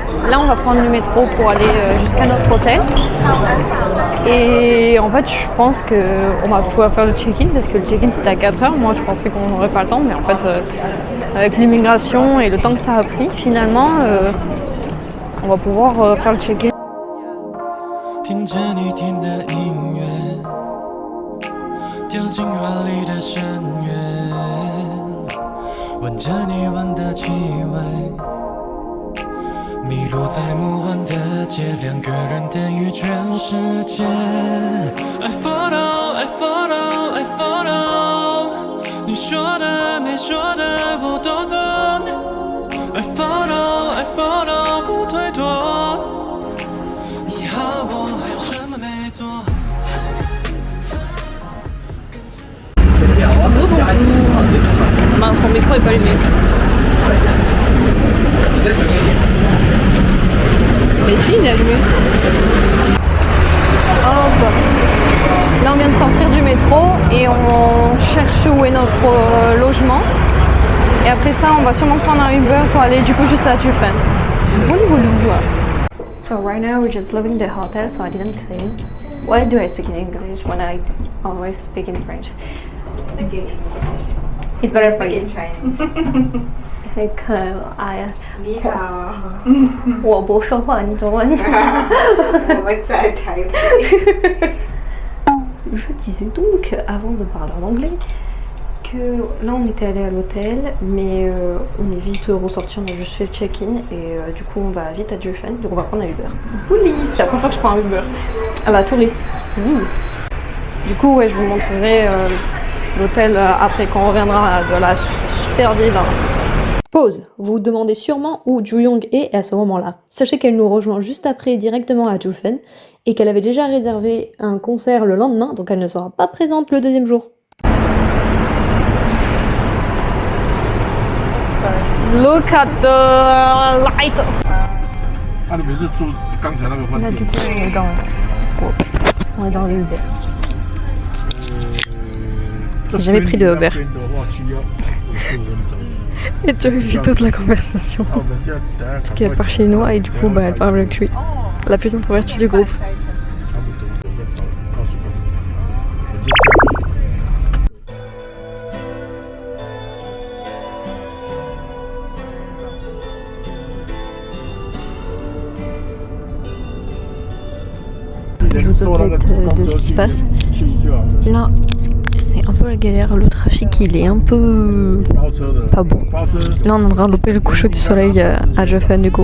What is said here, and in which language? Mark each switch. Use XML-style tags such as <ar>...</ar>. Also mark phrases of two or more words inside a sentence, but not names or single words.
<fr>Là, on va prendre le métro pour aller jusqu'à notre hôtel. Et en fait, je pense qu'on va pouvoir faire le check-in parce que le check-in c'était à 4h. Moi, je pensais qu'on n'aurait pas le temps, mais en fait, avec l'immigration et le temps que ça a pris, finalement, on va pouvoir faire le check-in.</fr> <zh>听着你听的音乐，掉进怀里的深渊，闻着你闻的气味，迷路在魔幻的街，两个人等于全世界。</zh> <en>I follow, I follow, I follow，</en> <zh>你说的没说的我都懂。</zh> <en>I follow, I follow，</en> <zh>不退脱。你和我还有什么没做？</zh> <fr>Mince, mon micro est pas allumé. Mais si, il est allumé. Hop. Là, on vient de sortir du métro et on cherche où est notre logement. Et après ça, on va sûrement prendre un Uber pour aller du coup juste à Jufen.</fr> <en>So right now we're just leaving the hotel, so I didn't film. Why do I speak in English when I always speak in French? Speak in English. It's better for Speak you. in Chinese.</en> <zh>你好，我不说话，你中文。我们在台北。</zh> <fr>Je disais donc, avant de parler en anglais, que là on était allé à l'hôtel, mais on est vite ressorti, on a juste fait le check-in et du coup on va vite à Jufen, donc on va prendre un Uber. Pouli, c'est la première fois que je prends un Uber. À la touriste. Oui. Du coup, ouais, je vous montrerai l'hôtel après quand on reviendra de la super ville. Pause. Vous vous demandez sûrement où Ju-young est à ce moment-là. Sachez qu'elle nous rejoint juste après directement à Jufen et qu'elle avait déjà réservé un concert le lendemain, donc elle ne sera pas présente le deuxième jour.</fr> <en>Look at the light.</en> <zh>啊，你们是住刚才那个饭</zh> <fr>Là</fr> <zh>店</zh> <fr>du？coup on est dans le Uber. J'ai jamais pris de Uber.</fr> <zh>这边的话需要55分钟。</zh> <fr>Et tu as vu toute la conversation.</fr> <zh>我们就等下</zh> <fr>Parce qu'elle parle chinois et du coup bah, elle parle avec lui. La plus introvertie du groupe.</fr> <zh>差不多，我们找告诉他们，我就这样。</zh> <fr>Je vous update de ce qui se passe. Là, c'est un peu la galère. Le trafic, il est un peu pas bon. Là, on est en train de louper le coucher du soleil à Jufen, du coup.</fr>